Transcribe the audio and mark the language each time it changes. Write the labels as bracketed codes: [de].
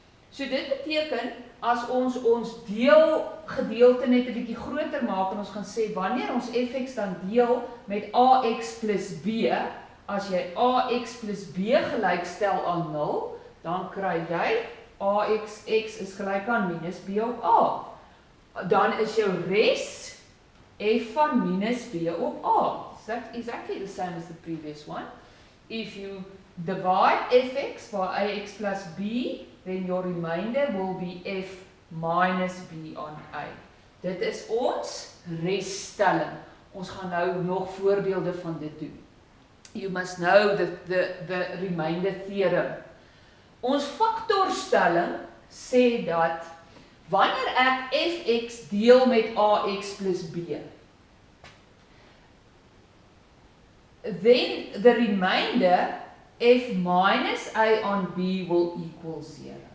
[af] So dit beteken, as ons gedeelte net 'n bietjie groter maak en ons gaan sê, wanneer ons fx dan deel met ax plus b, as jy ax plus b gelyk stel aan 0, dan kry jy ax is gelyk aan minus b op a. Dan is jou res f van minus b op a. [en] That's exactly the same as the previous one. If you divide fx by ax plus b, then your remainder will be f minus b on a. [af] Dit is ons resstelling. Ons gaan nou nog voorbeelde van dit doen. [en] You must know the remainder theorem. [af] Ons faktorstelling sê dat wanneer ek fx deel met ax plus b, [en] then the remainder f minus a on b will equal 0.